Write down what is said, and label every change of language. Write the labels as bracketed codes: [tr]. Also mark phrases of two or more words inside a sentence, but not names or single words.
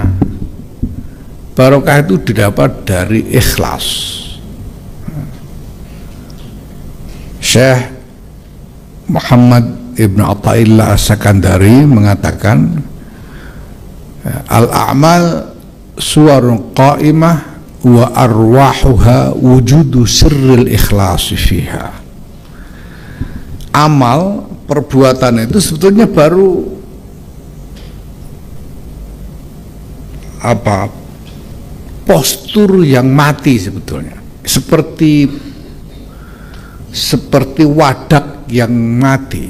[id] Barokah itu didapat dari ikhlas. [ar] Syekh Muhammad Ibn Athaillah As-Sakandari mengatakan, الأعمال صور قائمة وأرواحها وجود سر الإخلاص فيها. [id] Amal, perbuatan itu sebetulnya baru postur yang mati sebetulnya, seperti wadak yang mati.